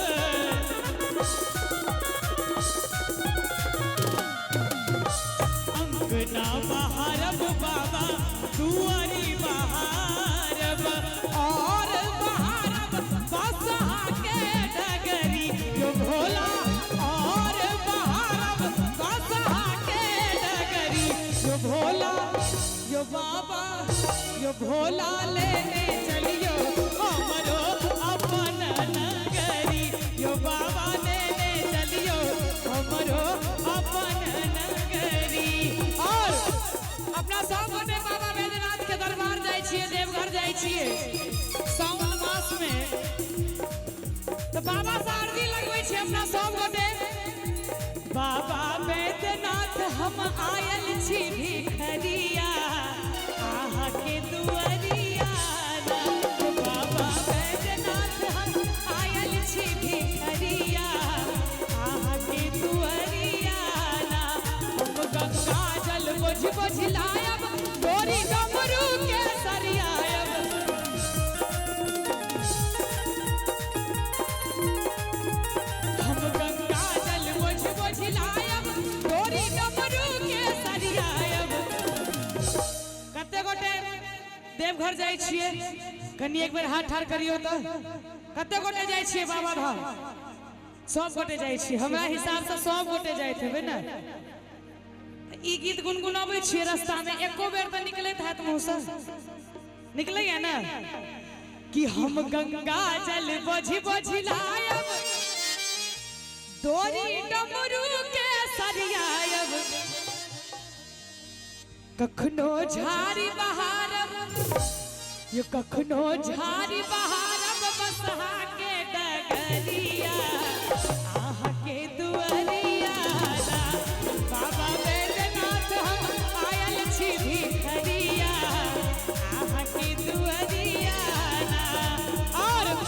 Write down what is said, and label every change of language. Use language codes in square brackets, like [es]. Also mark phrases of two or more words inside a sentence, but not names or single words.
[mai] अंगना बहारब बाबा दुआरी बहारब और बहारब बसहा के डगरी यो भोला और बहारब बसहा के डगरी यो भोला यो बाबा यो भोला लेने चलियो हमरो अपन नगरी यो बाबा लेने चलियो हमरो अपन नगरी और अपना सब गोटे बाबा बैद्यनाथ के दरबार जाय छियै देवघर जाय छियै सावन मास में तो बाबा से आरती लगबै छियै अपना सब गोटे बाबा बैद्यनाथ हम आयल छी भिखरिया आहा के दुआरिया बाबा बैद्यनाथ हम आयल छी भिखरिया आहा के दुआरिया हम गंगा जल बोझ लायब गोरी डमरू के सरियायब हम गंगा जल बोझ लायब गोरी डमरू के सरियायब कते गोटे देवघर जाय छियै कनी एक बेर हाथ ठाड़ करियो तो कते गोटे जाय छियै बाबा धाम सब गोटे जाय छियै हमरा हिसाब से सब गोटे जाइत हेबै ना ई गीत गुनगुनाबै छियै रास्ता में एको बेर त निकलैत हैत मुंह से निकलैया ना कि हम गंगा जल बोझ लायब डोरी डमरू के सरियायब कखनो झारी बहारब ये कखनो झारी बहारब बसहा के डगरिया आहा के दुआरिया बाबा बैद्यनाथ हम आयल छी भिखरिया आहा के दुआरिया और